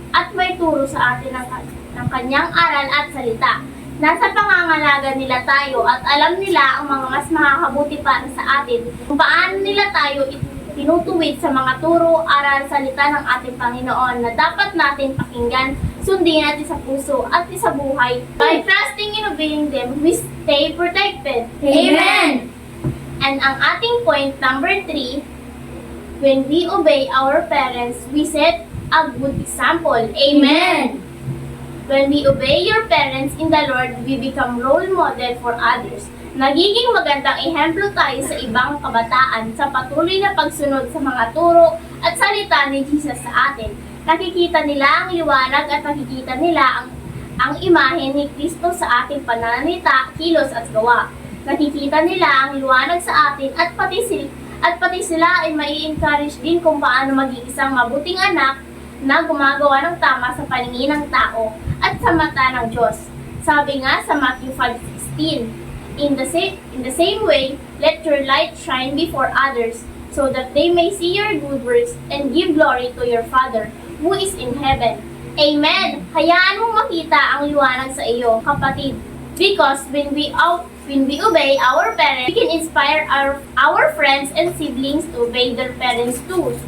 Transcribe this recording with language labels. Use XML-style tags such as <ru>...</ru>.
<tl>at may turo sa atin ng kanyang aral at salita. Nasa pangangalaga nila tayo at alam nila ang mga mas makakabuti para sa atin kung paano nila tayo tinutuwid sa mga turo, aral, salita ng ating Panginoon na dapat natin pakinggan, sundin at sa puso at sa buhay.</tl> <en>By trusting in obeying them, we stay protected. Amen! And</en> <tl>ang ating</tl> <en>point number 3, when we obey our parents, we set a good example. Amen! When we obey your parents in the Lord, we become role model for others.</en> <tl>Nagiging magandang ehemplo tayo sa ibang kabataan sa patuloy na pagsunod sa mga turo at salita ni Jesus sa atin. Nakikita nila ang liwanag at nakikita nila ang imahe ni Kristo sa ating pananalita, kilos at gawa. Nakikita nila ang liwanag sa atin at pati sila ay mai-encourage din kung paano maging isang mabuting anak na gumagawa ng tama sa paningin ng tao at sa mata ng Diyos. Sabi nga sa</tl> <en>Matthew 5:16, In the same way, let your light shine before others, so that they may see your good works and give glory to your Father who is in heaven. Amen!</en> <tl>Hayaan mong makita ang liwanag sa iyo, kapatid.</tl> <en>Because when we obey our parents, we can inspire our friends and siblings to obey their parents too.</en>